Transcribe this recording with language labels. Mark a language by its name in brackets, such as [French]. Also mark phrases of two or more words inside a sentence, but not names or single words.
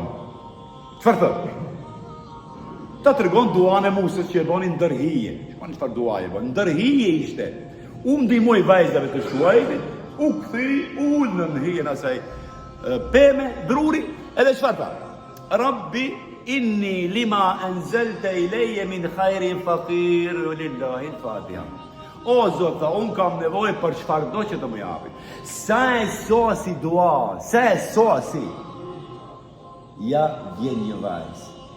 [Albanian] Çfarë thot? Ta tregon duan e Musës që e bani ndërhije. Shkon çfarë duaje bën? Ndërhije ishte. U ndihmoi vajzave të Shuaibit, u kthi, ul në hijen asaj peme, druri, edhe çfarë tha? [Arabic] رب إني لما أنزلت إلي من خير فقير لله الفاتحة. [Albanian] O Zot, unë kam nevojë për çfarë do që të më japi. Sa e sosi dua, sa e sosi. Ja vjen një vajzë.